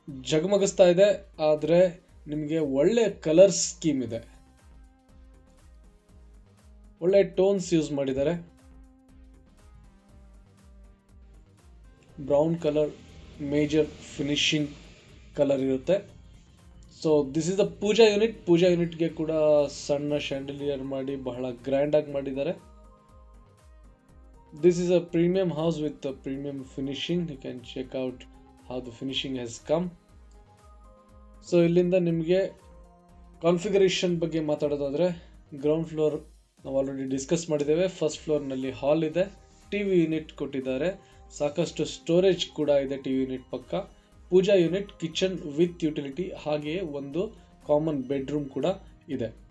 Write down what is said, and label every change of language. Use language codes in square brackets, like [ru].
[kn] ಜಗಮಗಿಸ್ತಾ ಇದೆ, ಆದರೆ ನಿಮಗೆ ಒಳ್ಳೆ ಕಲರ್ ಸ್ಕೀಮ್ ಇದೆ, ಒಳ್ಳೆ ಟೋನ್ಸ್ ಯೂಸ್ ಮಾಡಿದ್ದಾರೆ. Brown colour major finishing colour ಇರುತ್ತೆ. [en] so this is the [kn] Pooja unit. ಪೂಜಾ ಯೂನಿಟ್ಗೆ ಕೂಡ ಸಣ್ಣ ಶ್ಯಾಂಡಲಿಯರ್ ಮಾಡಿ ಬಹಳ ಗ್ರ್ಯಾಂಡ್ ಆಗಿ ಮಾಡಿದ್ದಾರೆ. [en] This is a premium house with a premium finishing. You can check out how the finishing has come. [kn] So ಇಲ್ಲಿಂದ ನಿಮಗೆ ಕಾನ್ಫಿಗರೇಷನ್ ಬಗ್ಗೆ ಮಾತಾಡೋದಾದರೆ, ಗ್ರೌಂಡ್ ಫ್ಲೋರ್ ನಾವು ಆಲ್ರೆಡಿ ಡಿಸ್ಕಸ್ ಮಾಡಿದ್ದೇವೆ. ಫಸ್ಟ್ ಫ್ಲೋರ್ನಲ್ಲಿ ಹಾಲ್ ಇದೆ, TV ಯೂನಿಟ್ ಕೊಟ್ಟಿದ್ದಾರೆ, ಸಾಕಷ್ಟು ಸ್ಟೋರೇಜ್ ಕೂಡ ಇದೆ TV ಯೂನಿಟ್ ಪಕ್ಕ. ಪೂಜಾ ಯೂನಿಟ್, ಕಿಚನ್ ವಿತ್ ಯುಟಿಲಿಟಿ, ಹಾಗೆಯೇ ಒಂದು ಕಾಮನ್ ಬೆಡ್ರೂಮ್ ಕೂಡ ಇದೆ.